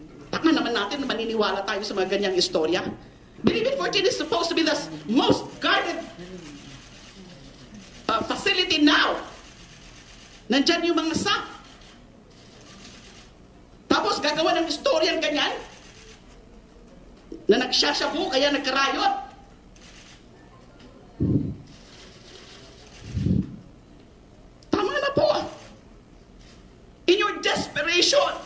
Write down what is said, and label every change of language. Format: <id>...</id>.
<tl>Taka naman natin na maniniwala tayo sa mga ganyang istorya.</tl> <en>Bilibid 14 is supposed to be the most guarded facility now.</en> <tl>Nandyan yung mga SAP. Tapos gagawa ng istorya ganyan na nagsasyabu kaya nagka-riot. Tama na po.</tl> <en>In your desperation</en>